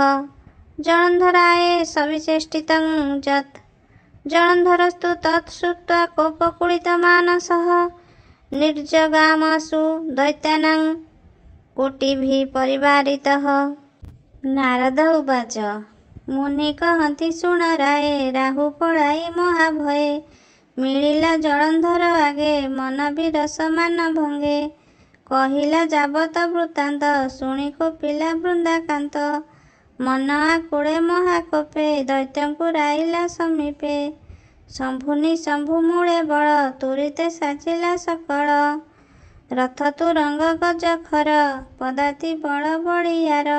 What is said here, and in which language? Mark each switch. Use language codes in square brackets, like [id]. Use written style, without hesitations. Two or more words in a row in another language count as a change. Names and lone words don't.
[sa] जलन्धराय सविचेष्टितं यत् जलन्धरस्तु तत् श्रुत्वा कोपकुलितमानसः निर्जगामासु दैत्यानां कोटिभिः परिवारितः। नारद उवाच [or] ମୁନି କହନ୍ତି ଶୁଣ ରାୟେ ରାହୁ पଳାଇ महाभये मिଳିଲା ଜଳନ୍ଧର ଆଗେ ମନ ବିରସମାନ ଭଙ୍ଗେ। କହିଲା ଯାବତ ବୃତ୍ତାନ୍ତ ଶୁଣି କୋପିଲା ବୃନ୍ଦାକାନ୍ତ ମନ ଆକୁଳେ ମହାକୋପେ ଦୈତ୍ୟଙ୍କୁ ରାଇଲା ସମୀପେ। ଶମ୍ଭୁନି ଶମ୍ଭୁ ମୂଳେ ବଳ ତୁରିତେ ସାଜିଲା ସକଳ ରଥ ତୁରଙ୍ଗ ଗଜ ଖର ପଦାତି ବଳ ବଳିୟାର।